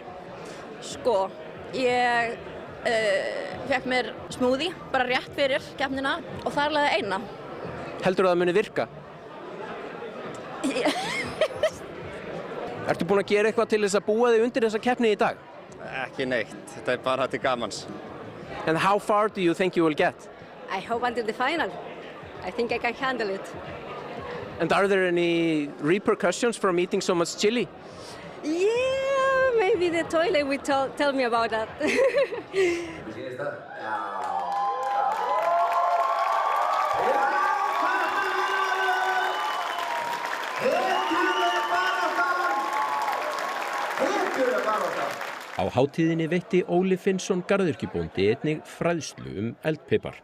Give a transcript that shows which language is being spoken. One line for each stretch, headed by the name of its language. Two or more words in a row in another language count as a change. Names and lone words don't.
Icelandic: Sko, ég fekk mér smoothie bara rétt fyrir keppnina og þar laði eina. Heldurðu að það muni virka? Ertu búin að gera eitthvað til þess að búa þig undir þessa keppni í dag? Ekki neitt, þetta bara til gamans.
English: And how far do you think you will get? I hope until the final. I think I can handle it. And are there any repercussions from eating so much chili? Yeah, maybe the toilet will tell me about that.
Icelandic: Á hátíðinni veitti Óli Finnsson garðyrkjubóndi einnig fræðslu eldpipar.